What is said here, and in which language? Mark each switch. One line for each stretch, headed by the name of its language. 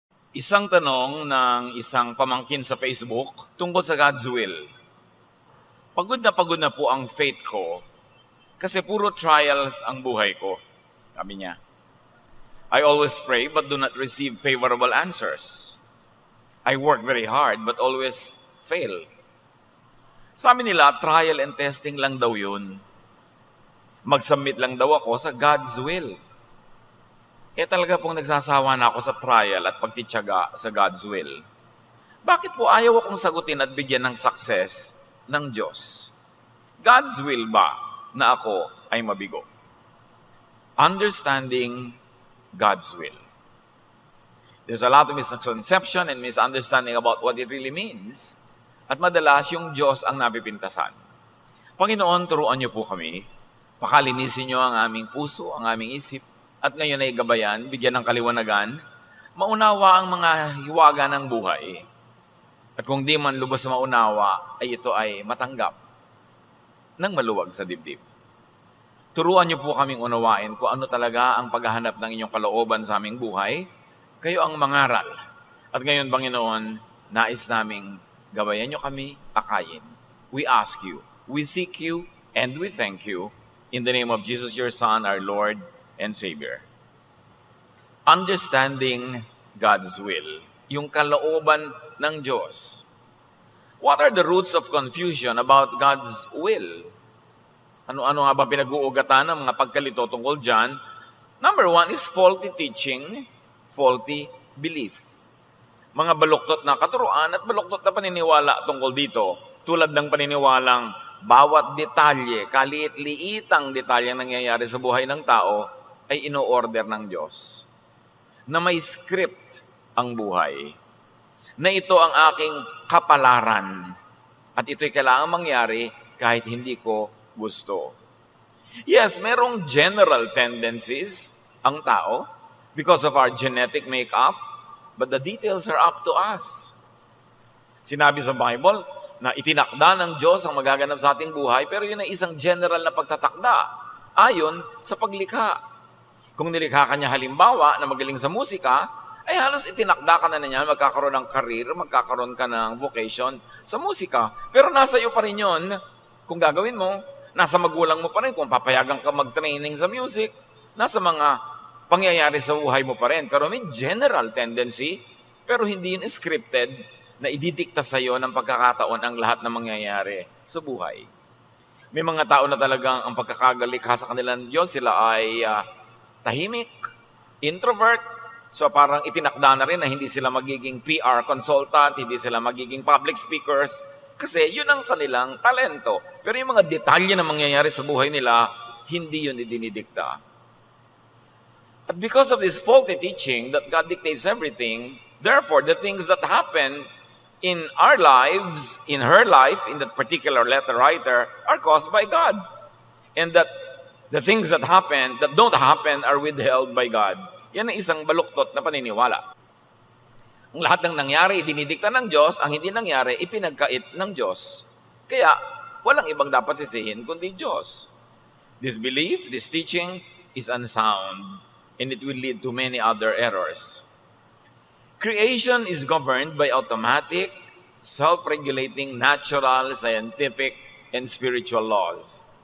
Filipino: Isang tanong ng isang pamangkin sa Facebook tungkol sa God's will. Pagod na po ang faith ko kasi puro trials ang buhay ko. Sabi niya,
English: I always pray but do not receive favorable answers. I work very hard but always fail.
Filipino: Sabi nila,
English: trial and testing
Filipino: lang daw yun. Mag-submit lang daw ako sa God's will. Talaga pong nagsasawa na ako sa trial at pagtityaga sa God's will. Bakit po ayaw akong sagutin at bigyan ng success ng Diyos? God's will ba na ako ay mabigo?
English: Understanding God's will. There's a lot of misconception and misunderstanding about what it really means.
Filipino: At madalas yung Diyos ang napipintasan. Panginoon, turuan niyo po kami. Pakalinisin niyo ang aming puso, ang aming isip. At ngayon ay gabayan, bigyan ng kaliwanagan, maunawa ang mga hiwaga ng buhay. At kung di man lubos na maunawa, ay ito ay matanggap ng maluwag sa dibdib. Turuan niyo po kaming unawain kung ano talaga ang paghahanap ng inyong kalooban sa aming buhay. Kayo ang mangaral. At ngayon, Panginoon, nais naming gabayan niyo kami, akayin.
English: We ask you, we seek you, and we thank you. In the name of Jesus, your Son, our Lord and Savior. Understanding God's will.
Filipino: Yung kalooban ng Diyos.
English: What are the roots of confusion about God's will?
Filipino: Ano-ano nga ba pinag-uugatan ng mga pagkalito tungkol dyan?
English: Number one is faulty teaching, faulty belief.
Filipino: Mga baluktot na katuruan at baluktot na paniniwala tungkol dito. Tulad ng paniniwalang bawat detalye, kaliit-liitang detalye nangyayari sa buhay ng tao, ay ino-order ng Diyos. Na may script ang buhay. Na ito ang aking kapalaran. At ito'y kailangan mangyari kahit hindi ko gusto.
English: Yes,
Filipino: merong
English: general tendencies ang tao because of our genetic makeup, but the details are up to us.
Filipino: Sinabi sa Bible na itinakda ng Diyos ang magaganap sa ating buhay, pero yun ay isang general na pagtatakda ayon sa paglikha. Kung nilikha ka niya halimbawa na magaling sa musika, ay halos itinakda ka na niya, magkakaroon ng career, magkakaroon ka ng vocation sa musika. Pero nasa iyo pa rin yun, kung gagawin mo, nasa magulang mo pa rin, kung papayagan ka mag-training sa music, nasa mga pangyayari sa buhay mo pa rin. Pero may general tendency, pero hindi yun scripted na ididikta sa iyo ng pagkakataon ang lahat ng mangyayari sa buhay. May mga tao na talagang ang pagkakagalikha sa kanilang Diyos, sila ay tahimik, introvert, so parang itinakda na rin na hindi sila magiging PR consultant, hindi sila magiging public speakers, kasi yun ang kanilang talento. Pero yung mga detalye na mangyayari sa buhay nila, hindi yun idinidikta.
English: At because of this faulty teaching that God dictates everything, therefore the things that happen in our lives, in her life, in that particular letter writer, are caused by God. And that the things that happen, that don't happen, are withheld by God.
Filipino: Yan ang isang baluktot na paniniwala. Ang lahat ng nangyari, dinidikta ng Diyos. Ang hindi nangyari, ipinagkait ng Diyos. Kaya, walang ibang dapat sisihin kundi Diyos.
English: This belief, this teaching, is unsound, and it will lead to many other errors. Creation is governed by automatic, self-regulating, natural, scientific, and spiritual laws.